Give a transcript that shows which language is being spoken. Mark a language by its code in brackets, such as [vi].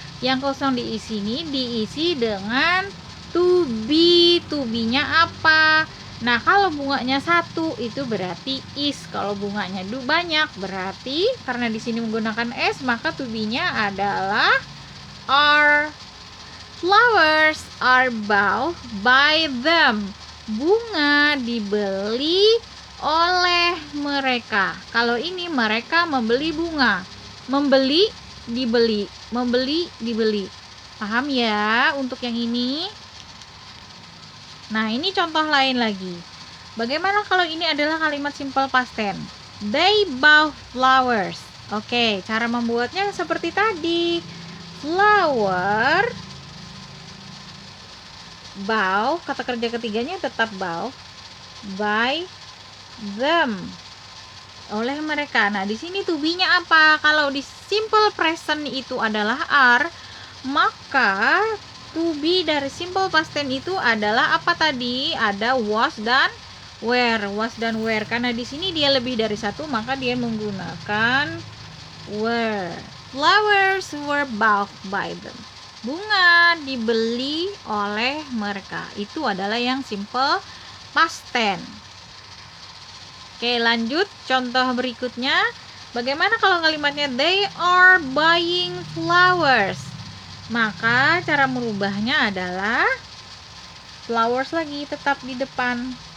[id] Yang kosong diisi dengan to be. To be-nya apa? Nah, kalau bunganya satu itu berarti is. Kalau bunganya banyak berarti karena di sini menggunakan s maka to be-nya adalah are. [en] Flowers are bought by them. [id] Bunga dibeli oleh mereka. Kalau ini mereka membeli bunga. Membeli, dibeli. Membeli, dibeli. Paham ya untuk yang ini? Nah, ini contoh lain lagi. Bagaimana kalau ini adalah kalimat simple past tense? [en] They bow flowers. [id] Oke, cara membuatnya seperti tadi. Flower, bow, kata kerja ketiganya tetap bow, [en] by them, [id] oleh mereka. Nah, di sini to be-nya apa? Kalau di simple present itu adalah are, maka to be dari simple past tense itu adalah apa tadi? Ada was dan were. Was dan were. Karena di sini dia lebih dari satu, maka dia menggunakan were. [en] Flowers were bought by them. [id] Bunga dibeli oleh mereka. Itu adalah yang simple past tense. Oke, lanjut contoh berikutnya. Bagaimana kalau kalimatnya [en] they are buying flowers? [id] Maka cara merubahnya adalah flowers lagi tetap di depan.